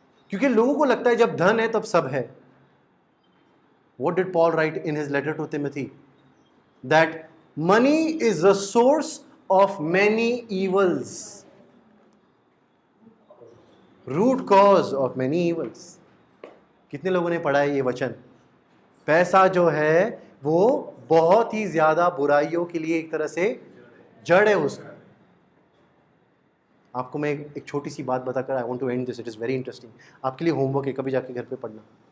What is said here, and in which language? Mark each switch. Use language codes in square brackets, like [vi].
[hi] क्योंकि लोगों को लगता है जब धन है तब सब है. [en] What did Paul write in his letter to Timothy? That money is the source of many evils. Root cause of many evils. [hi] कितने लोगों ने पढ़ा है ये वचन? पैसा जो है वो बहुत ही ज्यादा बुराइयों के लिए एक तरह से जड़ है उसका. आपको मैं एक छोटी सी बात बताकर [en] I want to end this. It is very interesting. [hi] आपके लिए होमवर्क है, कभी जाके घर पे पढ़ना.